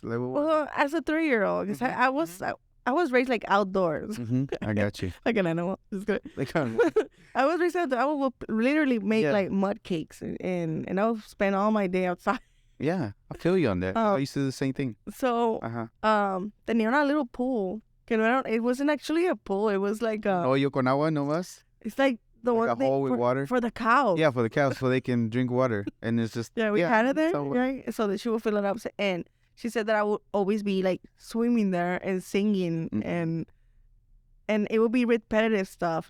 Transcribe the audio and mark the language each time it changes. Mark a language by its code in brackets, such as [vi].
[en] Like, well, as a 3-year-old, because I was raised like outdoors. I got you. Like an animal. It's good. Like, I was raised outdoors. I would literally make like mud cakes and I would spend all my day outside. Yeah, I feel you on that. I used to do the same thing. So, [es] tenía una [en] little pool. It wasn't actually a pool. It was like a... [es] Hoyo con agua nomás? [en] It's like the like one a hole with water? For the cows. Yeah, for the cows, so they can drink water. And it's just... Yeah, we had it there, right? So that she would fill it up. And she said that I would always be like swimming there and singing and it would be repetitive stuff.